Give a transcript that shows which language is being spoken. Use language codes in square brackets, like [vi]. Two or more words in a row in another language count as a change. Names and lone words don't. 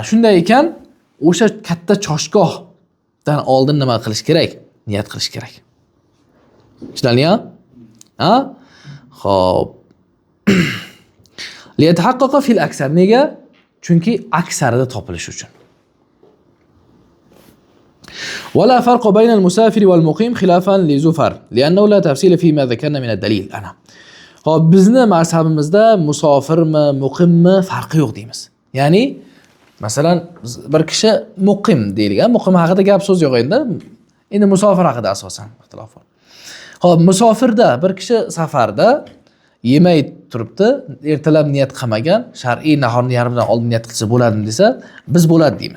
[uz] Shunday ekan, o'sha katta choshgohdan oldin nima qilish kerak? Niyat qilish kerak. Tushunarlimi? Xo'p. [ar] ليتحقق في الأكثر. [uz] Nega? Chunki aksarida topilishi uchun. [ar] ولا فرق بين المسافر والمقيم خلافا لزفر لأنه لا تفصيل فيما ذكرنا من الدليل. [uz] Ana. Hop, bizni mazhabimizda musofirmi, muqimmi farqi yo'q deymiz. Ya'ni masalan bir kishi muqim deyilgan, muqim haqida gap so'z yo'q endi. Endi musofir haqida asosan ixtilof bor. Hop, musofirda bir kishi safarda yemay turibdi, ertalab niyat qilmagan, shar'iy nahorni yarmidan oldin niyat qilsa bo'ladimi desa, biz bo'ladi deymiz.